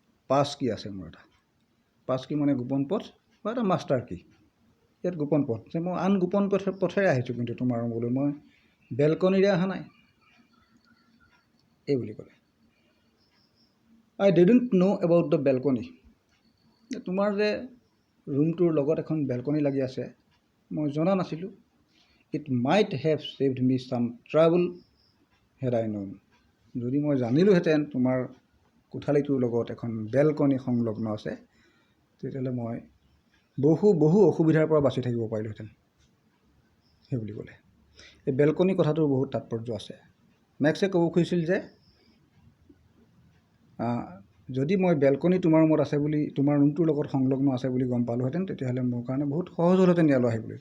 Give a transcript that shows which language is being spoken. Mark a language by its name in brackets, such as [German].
[Assamese] পাছ কি আছে মোৰ এটা, পাছ কি মানে গোপন পথ বা এটা মাষ্টাৰ কি, ইয়াত গোপন পথ, যে মই আন গোপন পথেৰে আহিছোঁ কিন্তু তোমাৰ ৰুমলৈ, মই বেলকনিৰে অহা নাই, এই বুলি ক'লে। [English] I didn't know' about the balcony, [Assamese] তোমাৰ যে ৰুমটোৰ লগত এখন বেলকনি লাগি আছে মই জনা নাছিলোঁ। [English] It might have saved me some trouble had I known. [Assamese] যদি মই জানিলোহেঁতেন তোমাৰ কোঠালিটোৰ লগত এখন বেলকনি সংলগ্ন আছে, তেতিয়াহ'লে মই বহু অসুবিধাৰ পৰা বাচি থাকিব পাৰিলোহেঁতেন। সেই বুলি ক'লে। এই বেলকনি কথাটোৰ বহুত তাৎপৰ্য আছে। মেক্সে ক'ব খুজিছিল যে যদি মই বেলকনি তোমাৰ ৰুমত আছে বুলি, তোমাৰ ৰুমটোৰ লগত সংলগ্ন আছে বুলি গম পালোহেঁতেন, তেতিয়াহ'লে মোৰ কাৰণে বহুত সহজ হ'লহেঁতেন ইয়ালৈ আহিবলৈ।